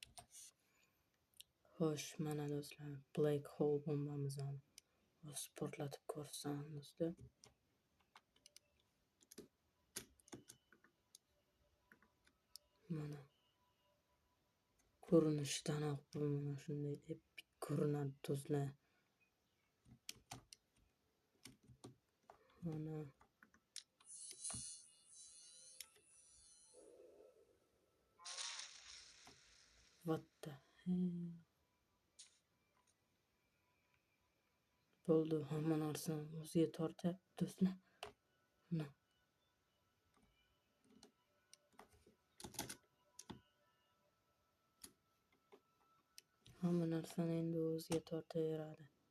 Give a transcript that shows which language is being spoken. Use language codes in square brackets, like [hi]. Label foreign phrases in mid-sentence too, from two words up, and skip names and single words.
[uz] Xo'sh, mana do'stlar, Black Hole bombamizni portlatib ko'rsam do'stlar. Mana ko'rinishidanoq bu mana shunday epik ko'rinadi do'stlar. [en] Mana what the hell. [uz] Bo'ldi, hamma narsani o'ziga tortyapti do'stlar. Mana hamma narsani endi o'ziga tortaveradi.